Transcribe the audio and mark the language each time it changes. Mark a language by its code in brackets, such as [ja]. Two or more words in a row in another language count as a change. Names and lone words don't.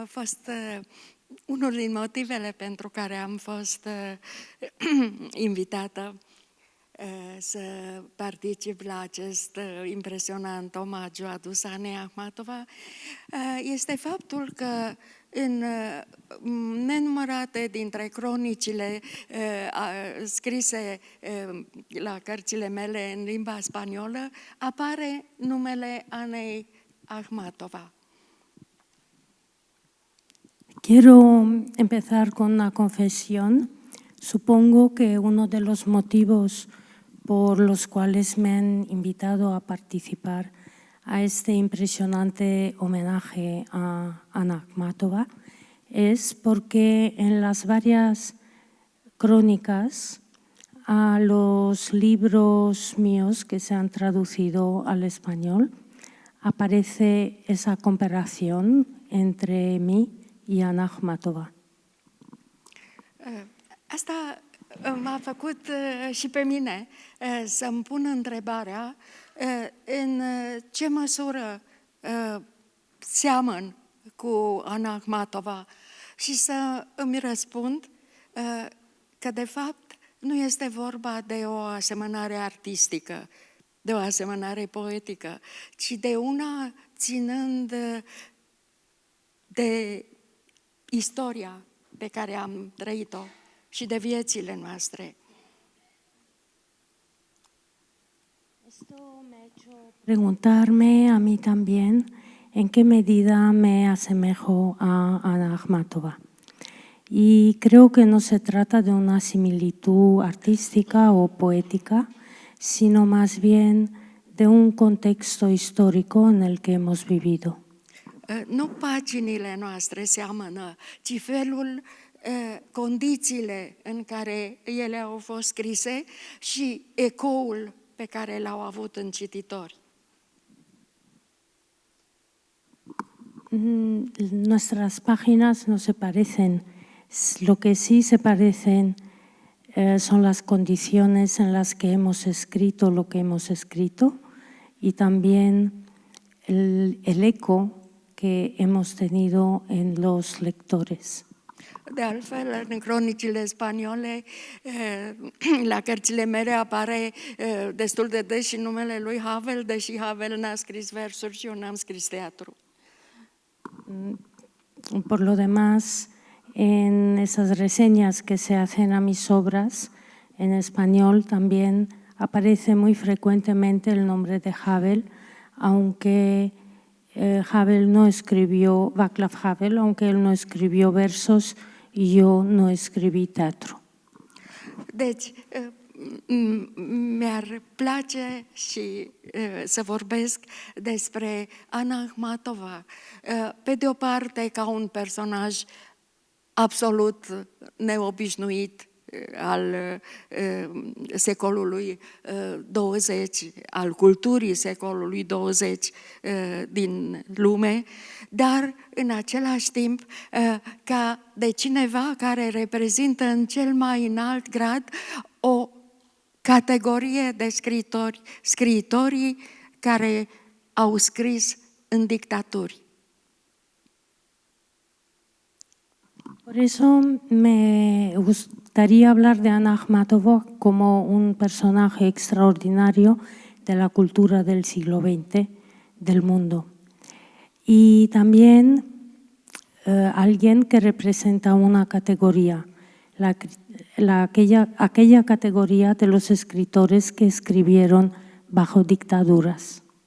[ro] fost unul din motivele pentru care am fost invitată să particip la acest impresionant omagiu adus Anei Akhmatova este faptul că în nenumărate dintre cronicile scrise la cărțile mele în limba spaniolă apare numele Anei Akhmatova. [es] Quiero empezar con una confesión. Supongo que uno de los motivos por los cuales me han invitado a participar a este impresionante homenaje a Ana Akhmatova es porque en las varias crónicas a los libros míos que se han traducido al español aparece esa comparación entre mí y Ana Akhmatova. [ro] Asta m-a făcut și pe mine să-mi pun întrebarea în ce măsură seamăn cu Ana Akhmatova și să îmi răspund că de fapt nu este vorba de o asemănare artistică, de o asemănare poetică, ci de una ținând de istoria pe care am trăit-o și de viețile noastre. [es] Esto me ha hecho preguntarme a mí también en qué medida me asemejo a Ana Akhmatova. Y creo que no se trata de una similitud artística o poética, sino más bien de un contexto histórico en el que hemos vivido. [ro] Nu paginile noastre seamănă, ci felul, condițiile în care ele au fost scrise și ecoul pe care l-au avut în cititori. [es] Nuestras páginas no se parecen. Lo que sí se parecen son las condiciones en las que hemos escrito lo que hemos escrito y también el eco que hemos tenido en los lectores. [ro] De altfel, în cronicile spaniole, la cărțile mele apare destul de des și numele lui Havel, deși Havel n-a scris versuri și eu n-am scris teatru. [es] Por lo demás, en esas reseñas que se hacen a mis obras en español también aparece muy frecuentemente el nombre de Havel, aunque Havel no escribió, Václav Havel, aunque él no escribió versos y yo no escribí teatro. [ro] Deci, mi-ar place și să vorbesc despre Ana Akhmatova, pe de o parte ca un personaj absolut neobișnuit al secolului 20, al culturii secolului 20 din lume, dar în același timp ca de cineva care reprezintă în cel mai înalt grad o categorie de scriitori, scriitorii care au scris în dictaturi. [es] Por eso me gustaría hablar de Ana Akhmatova como un personaje extraordinario de la cultura del siglo XX, del mundo. Y también alguien que representa una categoría, aquella categoría de los escritores que escribieron bajo dictaduras.